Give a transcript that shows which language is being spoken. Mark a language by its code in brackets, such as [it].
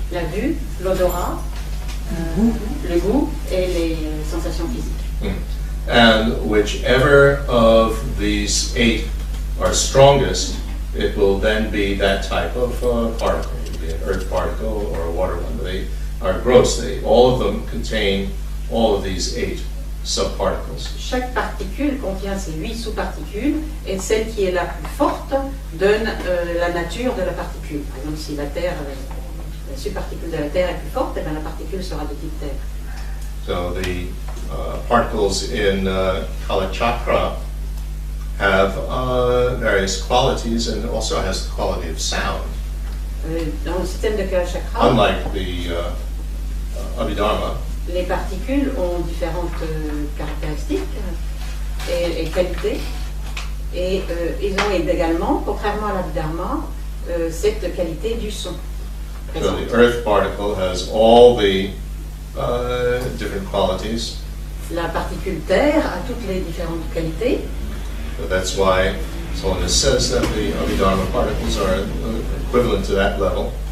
[fr] La vue, l'odorat, le goût et les sensations physiques. [en] And whichever of these 8 are strongest, it will then be that type of particle. It will be an earth particle or a water one. They are gross. All of them contain all of these 8 subparticles. [fr] Chaque particule contient ces 8 sous-particules et celle qui est la plus forte donne la nature de la particule. Par exemple, si la terre, la subparticule de la terre est plus forte, eh bien, la particule sera de type terre. [en] So the particles in Kalachakra have various qualities and also has the quality of sound. [fr] Dans le système de Kalachakra, [en] Unlike the Abhidharma, [fr] les particules ont différentes caractéristiques et qualités. Et ils ont également, contrairement à l'Abhidharma, cette qualité du son. [en] so the earth particle has all the different qualities. [fr] La particule terre a toutes les différentes qualités. [en] So that's why Holiness says that the Abhidharma particles are equivalent to that level.